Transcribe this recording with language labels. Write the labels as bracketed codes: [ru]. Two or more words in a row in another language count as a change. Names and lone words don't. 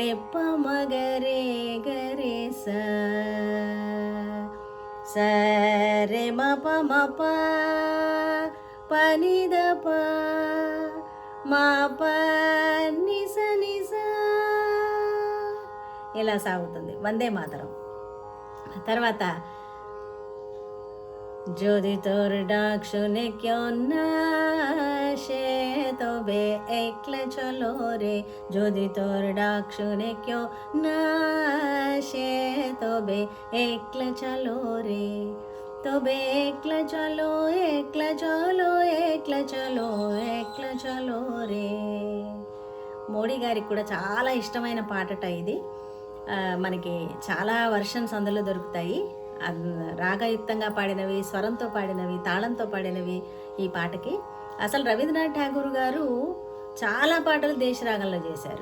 [te] మగరే గరే స రే మ పని ద ప మా ప నిస నిస. ఇలా సాగుతుంది వందే మాతరం. [bn] తర్వాత যদি তোর ডাক শুনে কেউ না আসে তবে একলা চলো রে, যদি তোর ডাক শুনে কেউ না আসে তবে একলা চলো রে, তবে একলা চলো একলা চলো একলা চলো একলা চলো রে. [te] మోడీ గారికి కూడా చాలా ఇష్టమైన పాటట ఇది. మనకి చాలా వర్షన్స్ అందులో దొరుకుతాయి. రాగయుక్తంగా పాడినవి, స్వరంతో పాడినవి, తాళంతో పాడినవి ఈ పాటకి. అసలు రవీంద్రనాథ్ ఠాగూర్ గారు చాలా పాటలు దేశరాగంలో చేశారు.